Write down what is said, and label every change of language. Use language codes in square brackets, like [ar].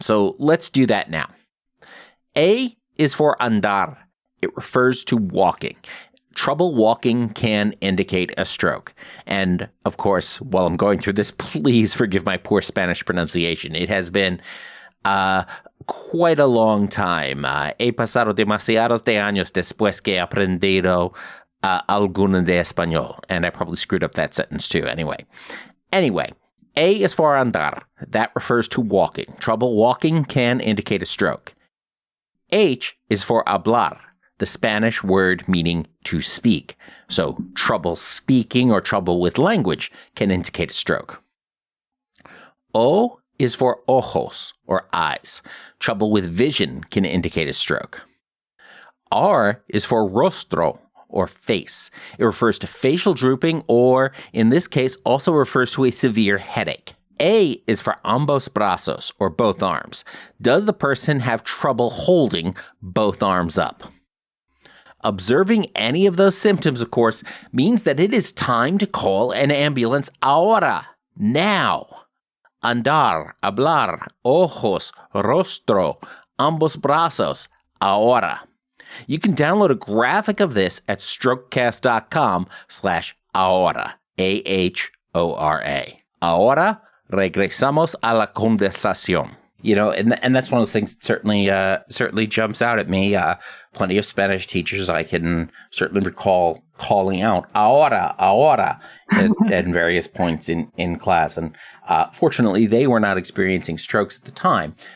[en] So let's do that now. A is for andar. It refers to walking. Trouble walking can indicate a stroke. And of course, while I'm going through this, please forgive my poor Spanish pronunciation. It has been quite a long time. [es] He pasado demasiados de años después que he aprendido alguno de español. [en] And I probably screwed up that sentence too. Anyway, A is for andar. That refers to walking. Trouble walking can indicate a stroke. H is for hablar, the Spanish word meaning to speak. So trouble speaking or trouble with language can indicate a stroke. O is for ojos, or eyes. Trouble with vision can indicate a stroke. R is for rostro, or face. It refers to facial drooping, or in this case, also refers to a severe headache. A is for ambos brazos, or both arms. Does the person have trouble holding both arms up? Observing any of those symptoms, of course, means that it is time to call an ambulance ahora, now. [es] Andar, hablar, ojos, rostro, ambos brazos, ahora. [en] You can download a graphic of this at strokecast.com/ahora, AHORA. [es] Ahora, regresamos a la conversación. [en] You know, and that's one of those things that certainly jumps out at me. Plenty of Spanish teachers I can certainly recall calling out ahora at various points in class. And fortunately, they were not experiencing strokes at the time.